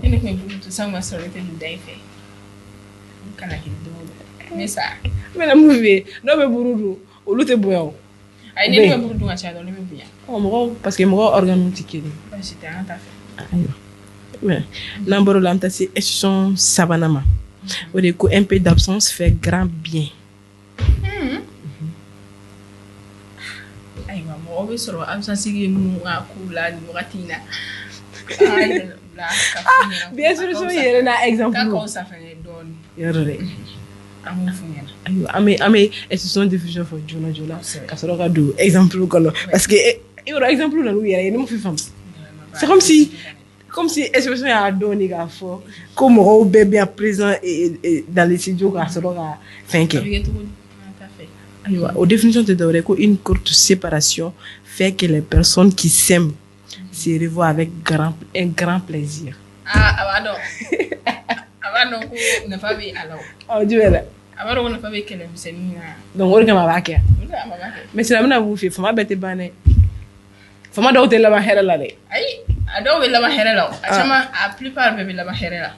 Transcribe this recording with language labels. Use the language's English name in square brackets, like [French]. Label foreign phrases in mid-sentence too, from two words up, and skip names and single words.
[Bambara] e ne tun ye buru to san ma sɔrɔ ne tɛ nin da i fɛ kana kɛ don [French] mais ça [Bambara] n bɛna mun f'i ye dɔw bɛ buru dun olu tɛ bonya o ayi ne bɛ buru dun ka ca dɔn ne bɛ bonya mɔgɔw [French] parce que [Bambara] mɔgɔw organes tɛ kelen baasi tɛ an ta fɛ ayiwa n'an bɔra la an bɛ taa se échelon sabanan ma o de ko [French] un peu d'absence fait grand bien [Bambara] ayiwa mɔgɔ bɛ sɔrɔ absence ye minnu ka kow la nin wagati in na [French] bien sûr [Bambara] so yɛrɛ na exemple k'a kaw safunɛ dɔɔni yɔrɔ dɛ an b'o f'u ɲɛna ayiwa an bɛ [French] exception diffusion [Bambara] fɔ joona joona ka sɔrɔ ka don exemple kɔnɔ [French] parce que [Bambara] i b'a dɔn exemple nan'u yɛrɛ ye ne ma f'i faamu [French] c'est comme si expression [Bambara] y'a dɔɔni k'a fɔ ko mɔgɔw bɛɛ [French] bien présent dans les studios [Bambara] k'a sɔrɔ ka fɛn kɛ ayiwa o définition tɛ dɔwɛrɛ ko [French] une courte séparation fait que les personnes qui s'aiment se revoient avec un grand plaisir. [Bambara] a b'a dɔn ko nafa bɛ a la o jumɛn la a b'a dɔn ko nafa bɛ kɛlɛmisɛnnin na donc o de kama a b'a kɛ mais sisan an bɛna mun f'i ye fama bɛɛ tɛ ban dɛ fama dɔw tɛ laban hɛrɛ la dɛ ayi a dɔw bɛ laban hɛrɛ la a caman [French] a plupart [Bambara] bɛɛ bɛ laban hɛrɛ la